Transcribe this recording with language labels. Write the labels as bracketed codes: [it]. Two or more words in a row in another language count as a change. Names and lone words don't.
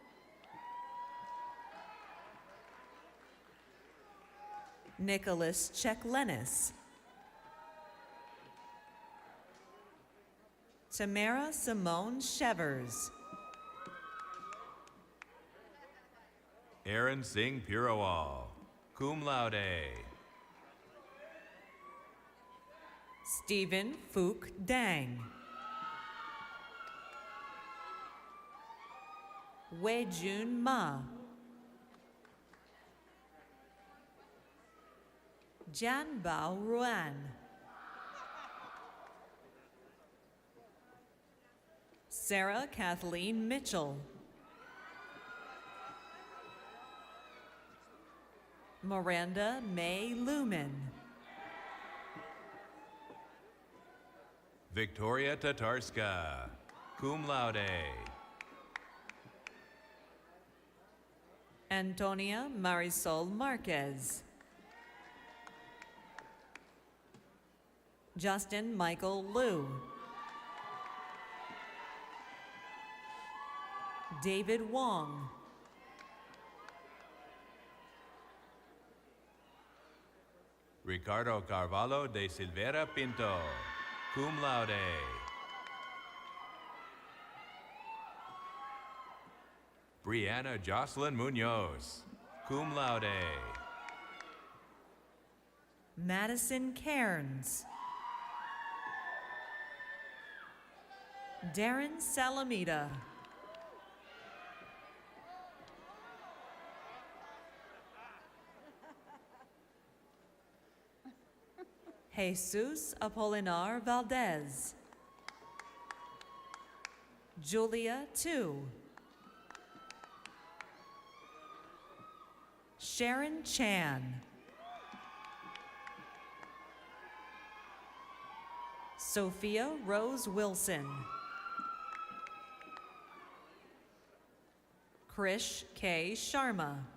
[en] Nicholas Cheklenis. Tamara Simone Shevers. Aaron Singh Purawal, [la] cum laude. [en] Stephen Fook Dang. Wei Jun Ma. Jan Bao Ruan. Sarah Kathleen Mitchell. Miranda May Lumen. Victoria Tatarska, [la] cum laude. [en] Antonia Marisol Marquez. Justin Michael Liu. David Wong. Ricardo Carvalho de Silveira Pinto, [la] cum laude. [en] Brianna Jocelyn Munoz, [la] cum laude. [en] Madison Cairns. Darren Salamita. Jesus Apolinar Valdez. Julia Tu. Sharon Chan. Sophia Rose Wilson. Krish K. Sharma.